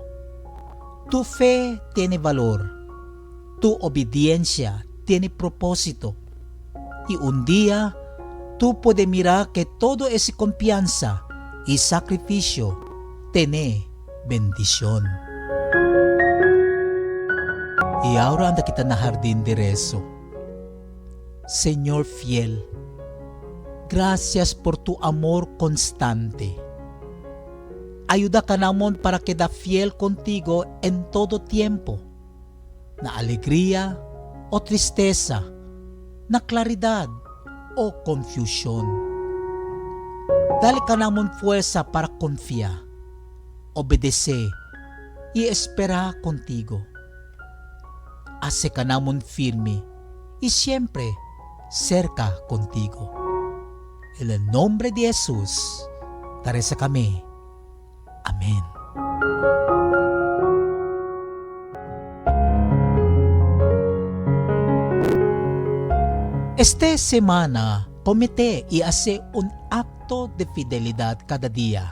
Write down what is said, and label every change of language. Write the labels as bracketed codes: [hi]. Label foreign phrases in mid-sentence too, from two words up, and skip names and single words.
[cbk] Tu fe tiene valor, tu obediencia tiene propósito, y un día tú puedes mirar que todo esa confianza y sacrificio tiene bendición. Y ahora anda kita na jardín de rezo. Señor fiel, gracias por tu amor constante. Ayuda ka namon para queda fiel contigo en todo tiempo, na alegría o tristeza, na claridad o confusión. Dali ka namon fuerza para confiar, obedecer y esperar contigo. Hace ka namon firme y siempre cerca contigo. En el nombre de Jesús, taresa kami. Amen. Esta semana, comete y hace un acto de fidelidad cada día.